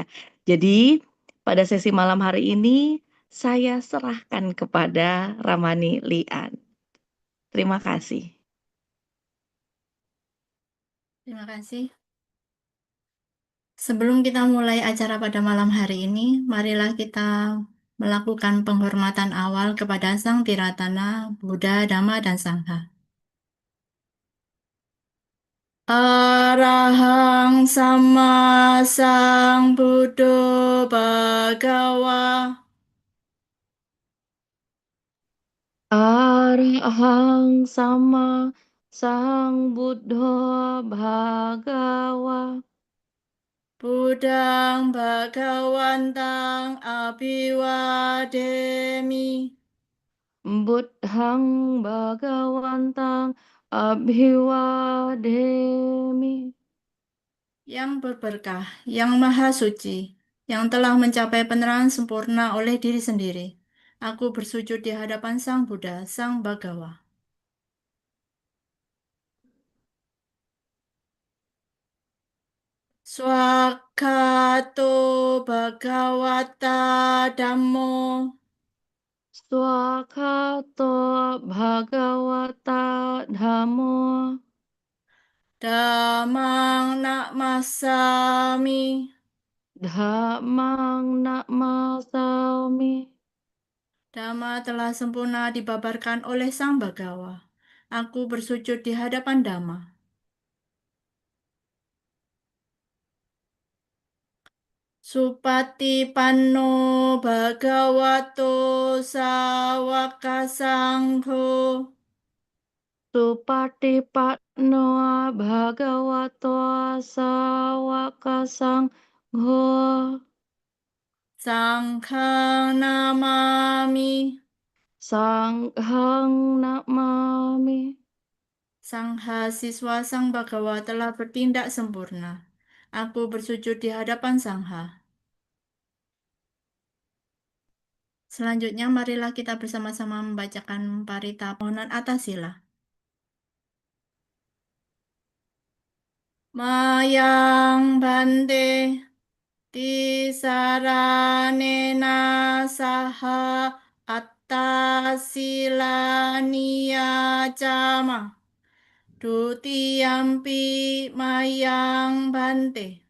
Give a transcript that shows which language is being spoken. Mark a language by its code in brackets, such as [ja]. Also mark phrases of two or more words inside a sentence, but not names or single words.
[id] Jadi pada sesi malam hari ini saya serahkan kepada Ramani Lian. Terima kasih. Terima kasih. Sebelum kita mulai acara pada malam hari ini, marilah kita melakukan penghormatan awal kepada Sang Tiratana, Buddha, Dhamma, dan Sangha. [pi] Arahang Sama Sang Buddho Bhagawa. Arahang Sama Sang Buddha Bhagawa. Buddhang Bhagawantang Abhiwademi. Buddhang Bhagawantang Abhiwademi. [id] Yang berberkah, yang maha suci, yang telah mencapai penerangan sempurna oleh diri sendiri. Aku bersujud di hadapan Sang Buddha, Sang Bhagawa. [pi] Swakato Bhagawata Dhammo. Swakato Bhagawata Dhammo. Damang Namasami. Dhammang Namasami. [id] Dhamma telah sempurna dibabarkan oleh Sang Bagawa. Aku bersujud di hadapan Dhamma. [pi] Supati panno bhagavato sawaka sangho. Supatipanno bhagavato sawaka sangho. Sanghang namami. Sanghang namami. [id] Sangha siswa Sang Bagawa telah bertindak sempurna. Aku bersujud di hadapan Sangha. Selanjutnya, marilah kita bersama-sama membacakan parita pohonan atas sila. [pi] Mayang bante tisaranena saha attasilaniya cama dutiyampi mayang bante